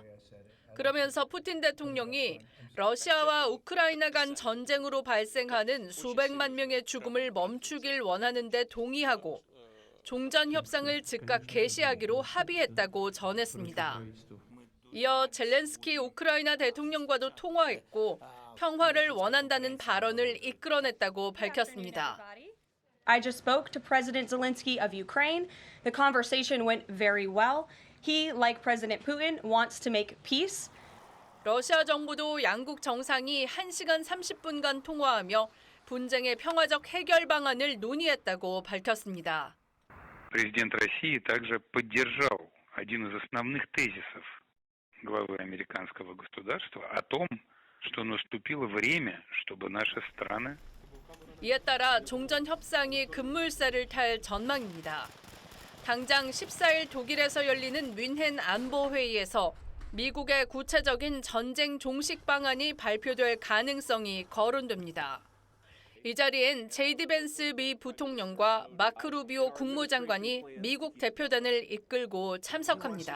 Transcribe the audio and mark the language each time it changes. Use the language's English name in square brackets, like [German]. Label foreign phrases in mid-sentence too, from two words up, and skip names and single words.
[Korean] 그러면서 푸틴 대통령이 러시아와 우크라이나 간 전쟁으로 발생하는 수백만 명의 죽음을 멈추길 원하는 데 동의하고 종전 협상을 즉각 개시하기로 합의했다고 전했습니다. 이어 젤렌스키 우크라이나 대통령과도 통화했고 평화를 원한다는 발언을 이끌어냈다고 밝혔습니다. [English] I just spoke to President Zelensky of Ukraine. The conversation went very well. He, like President Putin, wants to make peace. [Korean] 러시아 정부도 양국 정상이 1시간 30분간 통화하며 분쟁의 평화적 해결 방안을 논의했다고 밝혔습니다. [Russian] Президент России также поддержал один из основных тезисов главы американского государства о том, что наступило время, чтобы наши страны [Korean] 이에 따라 종전 협상이 급물살을 탈 전망입니다. 당장 14일 독일에서 열리는 뮌헨 안보회의에서 미국의 구체적인 전쟁 종식 방안이 발표될 가능성이 거론됩니다. 이 자리엔 제이디 벤스 미 부통령과 마크 루비오 국무장관이 미국 대표단을 이끌고 참석합니다.